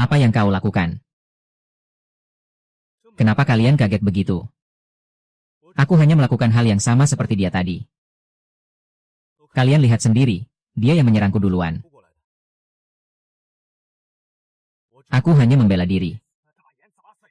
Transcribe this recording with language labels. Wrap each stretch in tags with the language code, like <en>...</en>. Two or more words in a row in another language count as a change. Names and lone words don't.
<id>Apa yang kau lakukan? Kenapa kalian kaget begitu? Aku hanya melakukan hal yang sama seperti dia tadi. Kalian lihat sendiri, dia yang menyerangku duluan.</id> <zh>扑过来的。我只</zh> <id>Aku hanya membela diri.</id> <zh>大眼砸碎。</zh>